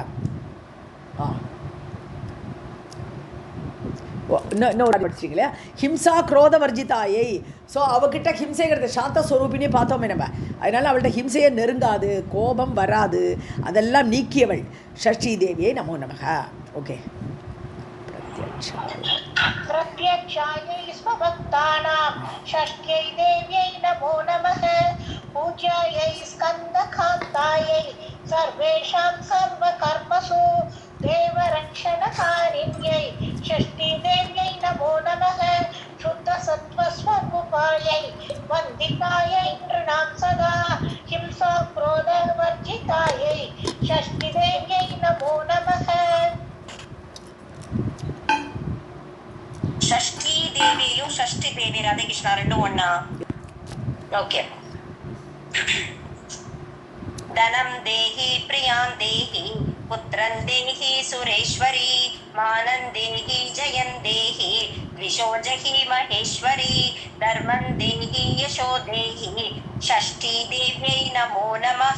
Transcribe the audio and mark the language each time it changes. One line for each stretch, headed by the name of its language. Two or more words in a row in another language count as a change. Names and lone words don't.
Tamil: இன்னொரு படிச்சிங்களே,
Sanskrit: हिंसा क्रोध वर्जितायै.
Tamil: ஸோ அவகிட்ட ஹிம்சைங்கிறது சாந்த ஸ்வரூபினே பார்த்தோமே நம்ம, அதனால் அவள்கிட்ட ஹிம்சையை நெருங்காது, கோபம் வராது, அதெல்லாம் நீக்கியவள் ஷஷ்டி தேவியை
Sanskrit: नमो नमः.
Tamil: ஓகே.
Sanskrit: प्रत्यक्षायै स्वभक्तानां षष्ठ्यै देव्यै नमो नमः. पूज्यायै स्कन्दकान्तायै सर्वेषां सर्वकर्मसु देवरक्षणकारिण्यै षष्ठीदेव्यै नमो नमः. शुद्धसत्त्वस्वरूपायै वन्दितायै नृणां सदा हिंसा क्रोधवर्जितायै षष्ठीदेव्यै नमो नमः.
Tamil: ஷஷ்டி தேவியும் ஷஷ்டி தேவி ராதகிருஷ்ணா ரெண்டும் ஒண்ணா? ஓகே.
Sanskrit: धनं देहि प्रियां देहि पुत्रं देहि सुरेश्वरि मानं देहि जयं देहि द्विषो जहि महेश्वरि धर्मं देहि यशो देहि षष्ठी देव्यै नमो नमः.